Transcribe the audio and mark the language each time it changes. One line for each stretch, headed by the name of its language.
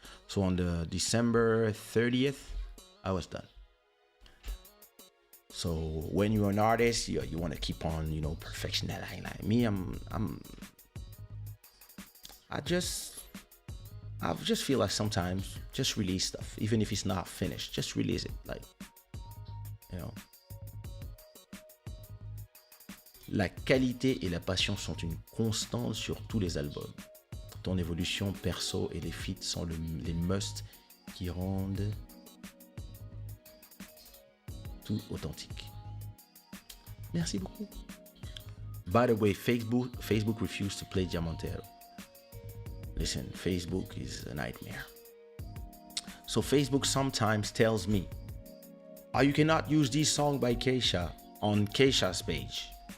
English: So on the December 30th, I was done. So when you're an artist, you want to keep on, perfection. Like me, I just feel like sometimes just release stuff, even if it's not finished, just release it.
French: Like, La qualité et la passion sont une constante sur tous les albums. Ton évolution perso et les feats sont les musts qui rendent tout authentique. Merci beaucoup.
English: By the way, Facebook refused to play Diamantero. Listen, Facebook is a nightmare. So Facebook sometimes tells me, oh, you cannot use this song by Kaysha on Kaysha's page.